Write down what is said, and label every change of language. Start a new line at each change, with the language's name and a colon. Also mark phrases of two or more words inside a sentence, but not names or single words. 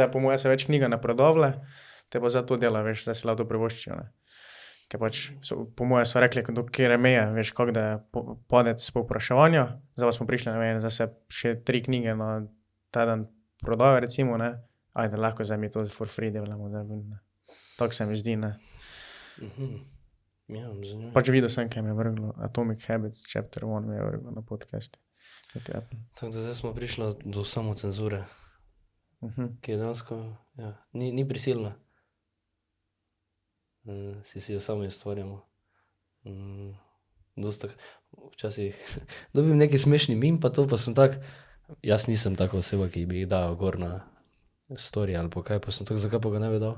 Slovenian: Zdaj po moje se več knjiga ne prodavlja, te pa zdaj to dela, veš, zdaj si lahko to privoščijo, ne. Ker pač, po moje so rekli, do kjer je meja, veš, kako da je padec povpraševanja. Zdaj pa smo prišli, ne vem, zdaj se še 3 knjige na teden prodajo, recimo, ne. Ajde, lahko zdaj mi to
English: for free
Slovenian: delamo, zdaj ven, ne. Tako se mi zdi, ne. Ja, zanimivo. Pač videl sem, kaj mi je vrglo. Atomic Habits chapter 1 mi je vrglo na podcastu. Tako da zdaj smo prišli do samocenzure, ki je dejansko, ja, ni prisilna. Si jo sami ustvarjamo. Dosti včasih dobim neki smešni meme, pa to pa sem tak, jaz nisem taka oseba, ki bi jih dal gor na story ali pa kaj, pa sem tak, zakaj pa ga ne bi dal?